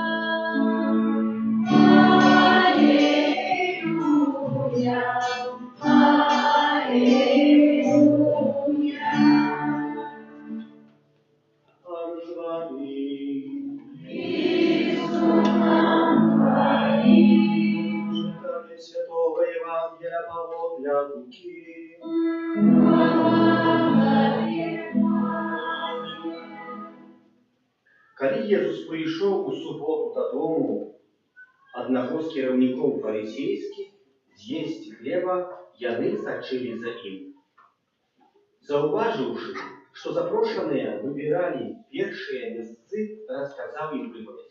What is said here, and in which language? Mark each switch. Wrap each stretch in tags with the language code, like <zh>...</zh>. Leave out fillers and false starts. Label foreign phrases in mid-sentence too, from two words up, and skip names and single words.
<ru>Аллилуйя, аллилуйя. Пан с вами. И с духом твоим. Читание Святого Евангелия по Луки.</ru> <be>Калі Езус прыйшоў у суботу дадому, аднаго з кіраўнікоў фарысейскіх з'есці хлеба, яны сачылі за ім. Заўважыўшы, што запрошаныя выбіралі першыя месцы, расказаў ім прыповесць.</be>